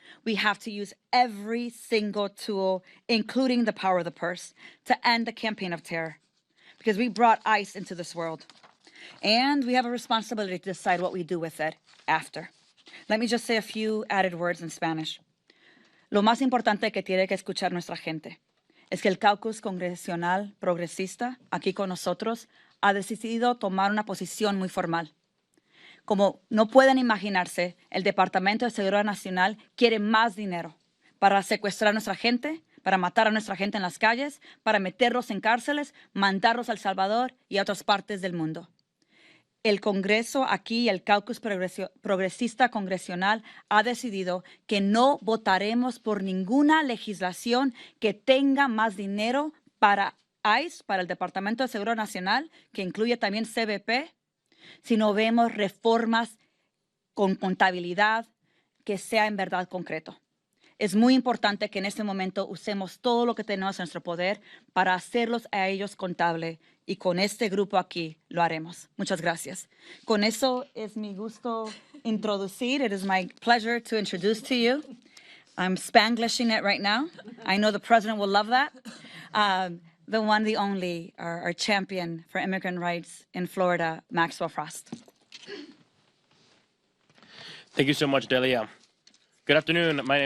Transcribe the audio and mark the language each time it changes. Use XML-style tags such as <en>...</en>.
<en>We have to use every single tool, including the power of the purse, to end the campaign of terror, because we brought ICE into this world. And we have a responsibility to decide what we do with it after. Let me just say a few added words in Spanish.</en> <es>Lo más importante que tiene que escuchar nuestra gente es que el Caucus Congressional Progresista, aquí con nosotros, ha decidido tomar una posición muy formal. Como no pueden imaginarse, el Departamento de Seguridad Nacional quiere más dinero para secuestrar a nuestra gente, para matar a nuestra gente en las calles, para meterlos en cárceles, mandarlos a El Salvador y a otras partes del mundo. el Congreso aquí, el Caucus Progresista Congresional, ha decidido que no votaremos por ninguna legislación que tenga más dinero para ICE, para el Departamento de Seguridad Nacional, que incluye también CBP, si no vemos reformas con contabilidad que sea en verdad concreto. Es muy importante que en este momento usemos todo lo que tenemos en nuestro poder para hacerlos a ellos contable, y con este grupo aquí lo haremos. Muchas gracias. Con eso es mi gusto introducir.</es> <en>It is my pleasure to introduce to you. I'm Spanglishing it right now. I know the president will love that. The one, the only, our champion for immigrant rights in Florida, Maxwell Frost. Thank you so much, Delia. Good afternoon.</en>